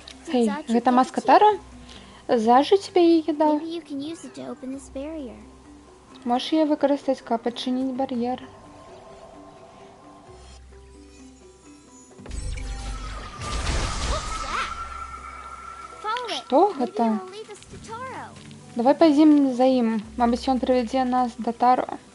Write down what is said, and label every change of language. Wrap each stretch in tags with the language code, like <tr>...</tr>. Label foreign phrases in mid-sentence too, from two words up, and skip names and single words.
<be>Хей, гэта маска Таро? Зажы тебе яе даў?</be> <en>Maybe you can use it to open this barrier.</en> <be>Можаш яе выкарыстаць, каб адчыніць бар'ер. Што гэта? Давай пойдзем за ім. Мабыць, ён прывядзе нас да Таро.</be>